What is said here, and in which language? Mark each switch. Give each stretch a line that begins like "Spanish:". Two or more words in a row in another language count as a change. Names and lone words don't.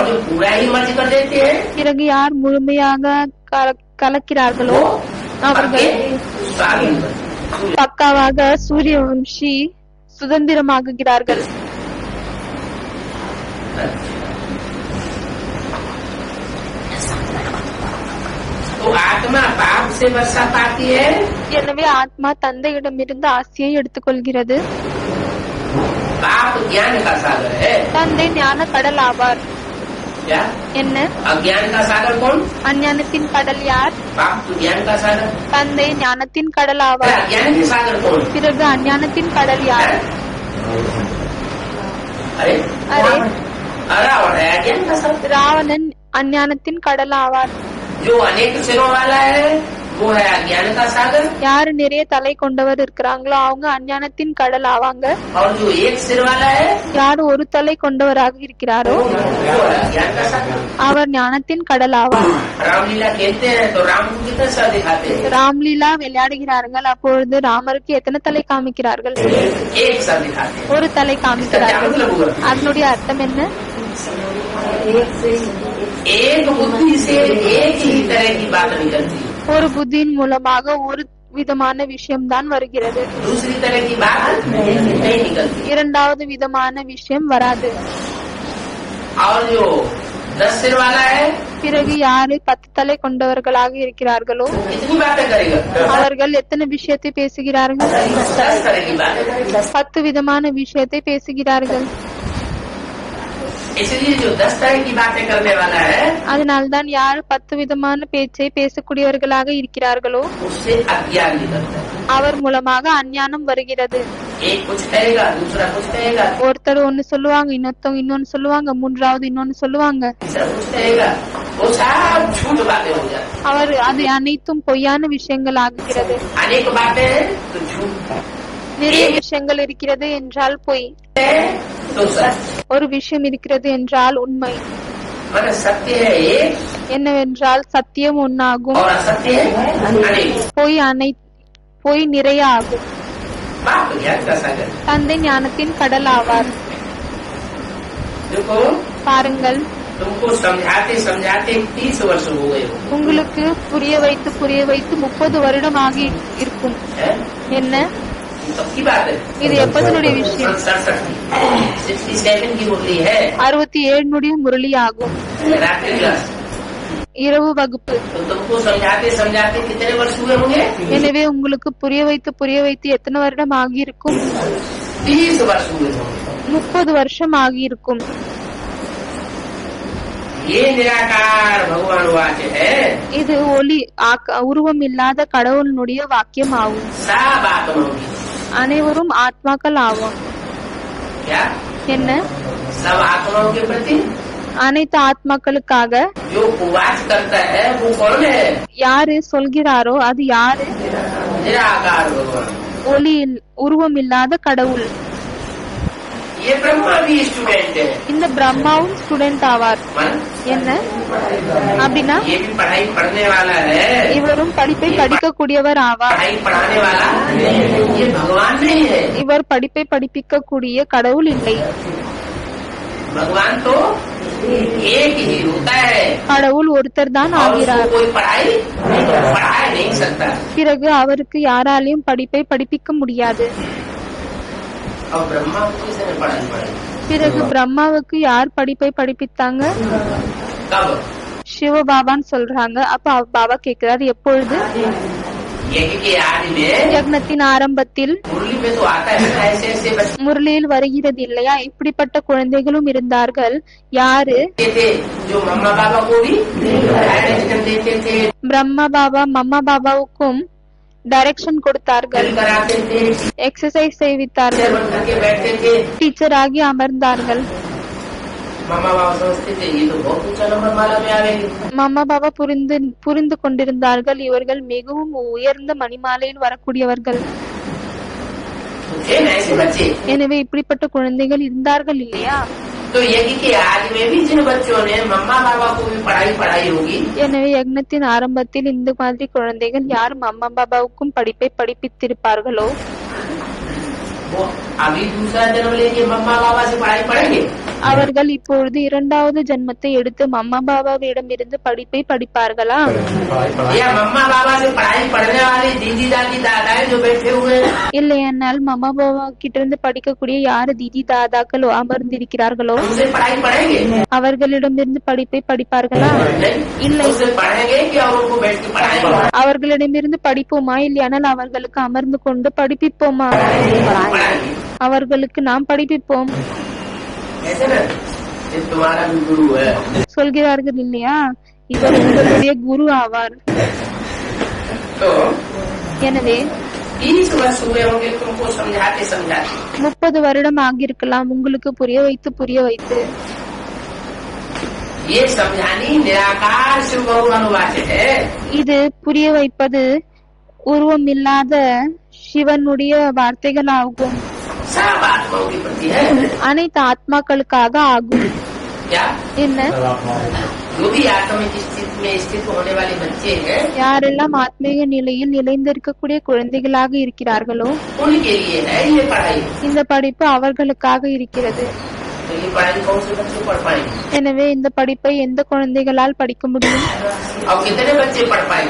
Hindi: जो पूरा ही मर्ज कर देते हैं
Tamil: பிறகு யார் முழுமையாக கலக்கிறார்களோ
Hindi: वो
Tamil: அவர்கள்
Hindi: पक्के स्वाधीन बनते हैं।
Tamil: பக்காவாக சூரிய வம்சி சுதந்திரமாகுகிறார்கள்.
Hindi: तो आत्मा पाप से वर्षा पाती है।
Tamil: எனவே ஆத்மா தந்தையிடமிருந்து ஆசையை எடுத்துக்கொள்கிறது.
Hindi: पाप ज्ञान का सागर है।
Tamil: தந்தை ஞான கடல் ஆவார்.
Hindi: क्या?
Tamil: என்ன?
Hindi: अज्ञान का सागर कौन?
Tamil: அஞ்ஞானத்தின் கடல் யார்?
Hindi: पाप तो ज्ञान का सागर।
Tamil: தந்தை ஞானத்தின் கடல் ஆவார்.
Hindi: अज्ञान के सागर कौन?
Tamil: பிறகு அஞ்ஞானத்தின் கடல் யார்?
Hindi: अरे
Tamil: அரே,
Hindi: रावण है अज्ञान का सागर।
Tamil: ராவணன் அஞ்ஞானத்தின் கடல் ஆவார்.
Hindi: जो अनेक सिरों वाला है वो है अज्ञान का सागर।
Tamil: யாரு நிறைய தலை கொண்டவர் இருக்கிறாங்களோ அவங்க அஞ்ஞானத்தின் கடல் ஆவாங்க.
Hindi: और जो एक सिर वाला है
Tamil: யார் ஒரு தலை கொண்டவராக இருக்கிறாரோ
Hindi: वो है ज्ञान का सागर।
Tamil: அவர் ஞானத்தின் கடல் ஆவார்.
Hindi: रामलीला खेलते हैं तो राम को कितना सर दिखाते हैं?
Tamil: ராம்லீலா விளையாடுகிறார்கள். அப்பொழுது ராமருக்கு எத்தனை தலை காமிக்கிறார்கள்?
Hindi: एक सर दिखाते हैं।
Tamil: ஒரு தலை
Hindi: इसका क्या
Tamil: காமிக்கிறார்கள்.
Hindi: मतलब हुआ?
Tamil: அதனுடைய அர்த்தம் என்ன?
Hindi: एक बुद्धि से एक ही तरह की बात निकलती है,
Tamil: ஒரு புத்தியின் மூலமாக ஒரு விதமான விஷயம்தான் வருகிறது,
Hindi: दूसरी तरह की बात नहीं निकलती।
Tamil: இரண்டாவது விதமான விஷயம் வராது।
Hindi: और जो 10 सिर वाला है
Tamil: பிறகு யாரு 10 தலை கொண்டவர்களாக இருக்கிறார்களோ
Hindi: कितनी बातें करेगा?
Tamil: அவர்கள் எத்தனை விஷயத்தை பேசுகிறார்கள்?
Hindi: 10 तरह की बातें।
Tamil: 10 விதமான விஷயத்தை பேசுகிறார்கள்।
Hindi: इसलिए जो 10 तरह की बातें करने वाला है
Tamil: அதனால்தான் யார் 10 விதமான பேச்சை பேசக்கூடியவர்களாக இருக்கிறார்களோ
Hindi: उससे अज्ञान निकलता है।
Tamil: அவர் மூலமாக அஞ்ஞானம் வருகிறது।
Hindi: एक कुछ कहेगा, दूसरा कुछ कहेगा,
Tamil: ஒருத்தர் ஒன்னு சொல்லுவாங்க, இன்னொருத்தவங்க இன்னொன்னு சொல்லுவாங்க, மூன்றாவது இன்னொன்னு சொல்லுவாங்க।
Hindi: तीसरा कुछ कहेगा, वो सब झूठ बातें हो जाती
Tamil: அவர் அது அனைத்தும் பொய்யான விஷயங்கள் ஆகுகிறது।
Hindi: हैं। अनेक बातें हैं तो झूठ
Tamil: நிறைய விஷயங்கள் இருக்கிறது என்றால் பொய்,
Hindi: है तो सच।
Tamil: ஒரு விஷயம் இருக்கிறது என்றால் உண்மை।
Hindi: माने सत्य है एक
Tamil: என்னவென்றால் சத்தியம் ஒன்னாகும்,
Hindi: और असत्य है अनेक।
Tamil: பொய் நிறைய ஆகும்।
Hindi: बाप ज्ञान का सागर।
Tamil: தந்தை ஞானத்தின் கடல் ஆவார்।
Hindi: देखो
Tamil: பாருங்கள்,
Hindi: तुमको समझाते समझाते 30 वर्ष हो गए हो,
Tamil: உங்களுக்கு புரிய வைத்து 30 வருடம் ஆகி இருக்கும்।
Hindi: है?
Tamil: என்ன
Hindi: कब की बात है?
Tamil: இது எப்பதனுடைய விஷயம்?
Hindi: 67 की मुरली है,
Tamil: 67 முரளி ஆகும்,
Hindi: रात्रि क्लास।
Tamil: இரவு வகுப்பு।
Hindi: तो तुमको समझाते समझाते कितने वर्ष हुए होंगे?
Tamil: எனவே உங்களுக்கு புரிய வைத்து எத்தனை வருடம் ஆகியிருக்கும்?
Hindi: 30 वर्ष हुए होंगे।
Tamil: 30 வருஷம் ஆகியிருக்கும்।
Hindi: ये निराकार भगवान वाक्य है,
Tamil: இது ஒளி உருவம் இல்லாத கடவுளுடைய வாக்கியம் ஆகும்।
Hindi: सब आत्माओं की।
Tamil: அனைவரும் ஆத்மாக்கள் ஆகும்।
Hindi: क्या?
Tamil: என்ன?
Hindi: सब आत्माओं के प्रति
Tamil: அனைத்து ஆத்மாக்களுக்காக
Hindi: जो उपवास करता है वो कौन है?
Tamil: யாரு சொல்கிறாரோ அது யாரு?
Hindi: निराकार भगवान।
Tamil: ஒளி உருவம் இல்லாத கடவுள்।
Hindi: ये ब्रह्मा भी स्टूडेंट है।
Tamil: இந்த பிரம்மாவும் ஸ்டூடெண்ட் ஆவார்।
Hindi: मन?
Tamil: என்ன அப்படின்னா
Hindi: ये भी पढ़ाई पढ़ने वाला है,
Tamil: இவரும் படிப்பை படிக்கக்கூடியவர் ஆவார்।
Hindi: पढ़ाई पढ़ाने वाला ये भगवान नहीं है।
Tamil: இவர் படிப்பை படிப்பிக்கக்கூடிய கடவுள் இல்லை।
Hindi: भगवान तो एक ही होता है
Tamil: கடவுள் ஒருத்தர் தான்
Hindi: और उसको
Tamil: ஆகிறார்।
Hindi: कोई पढ़ाई पढ़ा नहीं सकता।
Tamil: பிறகு அவருக்கு யாராலையும் படிப்பை படிப்பிக்க முடியாது।
Hindi: और ब्रह्मा को किसने पढ़ाई पढ़ाई?
Tamil: பிறகு பிரம்மாவுக்கு யார் படிப்பை படிப்பித்தாங்க?
Hindi: कब?
Tamil: சிவபாபான்னு சொல்றாங்க। அப்ப பாபா கேக்குறாரு, எப்பொழுது?
Hindi: यज्ञ के आदि में
Tamil: யக்னத்தின் ஆரம்பத்தில்
Hindi: मुरली में तो आता है ना, ऐसे ऐसे बच्चे
Tamil: முரளியில் வருகிறது இல்லையா? இப்படிப்பட்ட குழந்தைகளும் இருந்தார்கள்। யாரு?
Hindi: थे जो मम्मा बाबा को भी डायरेक्शन देते थे,
Tamil: பிரம்மா பாபா மம்மா பாபாவுக்கும் டைரக்ஷன் கொடுத்தார்கள்,
Hindi: drill कराते थे,
Tamil: எக்ஸசைஸ் செய்வித்தார்கள்,
Hindi: बन करके बैठते थे।
Tamil: டீச்சர் ஆகி அமர்ந்தார்கள்।
Hindi: मम्मा बाबा सोचते थे ये तो बहुत ऊंचा नंबर माला में आवेगी।
Tamil: மம்மா பாபா புரிந்து கொண்டிருந்தார்கள், இவர்கள் மிகவும் உயர்ந்த மணிமாலையில் வரக்கூடியவர்கள்।
Hindi: तो थे ना ऐसे बच्चे।
Tamil: எனவே இப்படிப்பட்ட குழந்தைகள் இருந்தார்கள் இல்லையா?
Hindi: तो यज्ञ के आदि में भी जिन बच्चों ने मम्मा बाबा को भी पढ़ाई होगी,
Tamil: எனவே யக்னத்தின் ஆரம்பத்தில் இந்த மாதிரி குழந்தைகள் யார் மம்மா பாபாவுக்கும் படிப்பை படிப்பித்திருப்பார்களோ
Hindi: वो अभी दूसरा जन्म लेके मम्मा बाबा से पढ़ाई पढ़ेंगे।
Tamil: அவர்கள் இப்பொழுது இரண்டாவது ஜென்மத்தை எடுத்து மம்மா பாபாவிடம் இருந்து படிப்பை படிப்பார்களா?
Hindi: या मम्मा बाबा से पढ़ाई पढ़ने वाले दीदी दादी दादा जो बैठे हुए हैं,
Tamil: இல்லையானால் மம்மா பாபா கிட்ட இருந்து படிக்கக்கூடிய யாரு தீதி தாதாக்களோ அமர்ந்திருக்கிறார்களோ
Hindi: उनसे पढ़ाई पढ़ेंगे?
Tamil: அவர்களிடமிருந்து படிப்பை படிப்பார்களா? இல்லை।
Hindi: उनसे पढ़ेंगे कि और उनको बैठ के पढ़ाएंगे?
Tamil: அவர்களிடமிருந்து படிப்போமா, இல்லையானால் அவர்களுக்கு அமர்ந்து கொண்டு படிப்பிப்போமா?
Hindi: पढ़ाएंगे।
Tamil: அவர்களுக்கு நாம் படிப்பிப்போம்।
Hindi: ऐसे ना, ये तुम्हारा भी गुरु है।
Tamil: சொல்கிறார்கள் இல்லையா, இவர் உங்களுடைய குரு ஆவார்।
Hindi: तो
Tamil: எனவே
Hindi: 30 वर्ष हुए होंगे तुमको समझाते समझाते।
Tamil: 30 வருடம் ஆகியிருக்கலாம் உங்களுக்கு புரிய வைத்து।
Hindi: ये समझानी निराकार शिव भगवान वाक्य है।
Tamil: இது புரிய வைப்பது உருவம் இல்லாத சிவனுடைய வார்த்தைகள் ஆகும்।
Hindi: सब आत्माओं के प्रति है।
Tamil: அனைத்து ஆத்மாக்களுக்காக ஆகும்।
Hindi: क्या?
Tamil: என்ன?
Hindi: जो भी आत्मिक स्थिति में स्थित होने वाले बच्चे हैं,
Tamil: யாரெல்லாம் ஆத்மீக நிலையில் நிலைந்திருக்கக்கூடிய குழந்தைகளாக இருக்கிறார்களோ
Hindi: उनके लिए है ये पढ़ाई।
Tamil: இந்த படிப்பு அவர்களுக்காக இருக்கிறது।
Hindi: तो ये पढ़ाई कौन से बच्चे पढ़ पाएंगे?
Tamil: எனவே இந்த படிப்பை எந்த குழந்தைகளால் படிக்க முடியும்?
Hindi: और कितने बच्चे पढ़ पाएंगे?